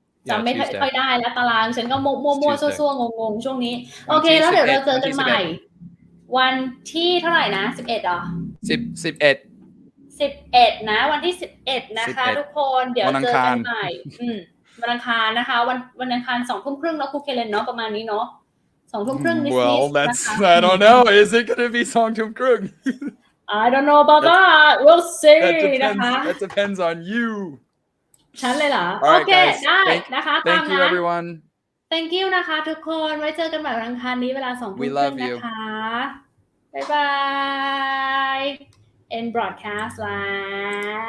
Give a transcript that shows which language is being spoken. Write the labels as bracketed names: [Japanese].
[Thai] จำไม่ค่อยได้แล้วตารางฉันก็มั่วๆซั่วๆงงๆช่วงนี้โอเคแล้วเดี๋ยวเราเจอกันใหม่วันที่เท่าไหร่นะ11เหรอ11นะวันที่11นะคะทุกคนเดี๋ยวเจอกันใหม่วันอังคารนะคะวันอังคาร 20:30 แล้วครูเคเลนเนาะประมาณนี้เนาะ 20:30 นิดๆ [English] Well that's I don't know is it going to be 20:30 I don't know about that we'll see [Thai] นะคะ [English] that depends on you [Thai] ฉันเลยเหรอโอเคได้นะคะตามนะ [English] Thank you everyone Thank you [Thai] นะคะทุกคนไว้เจอกันใหม่วันอังคารนี้เวลา 20:30 นะคะ บ๊ายบาย [English] end broadcast [Thai] แล้ว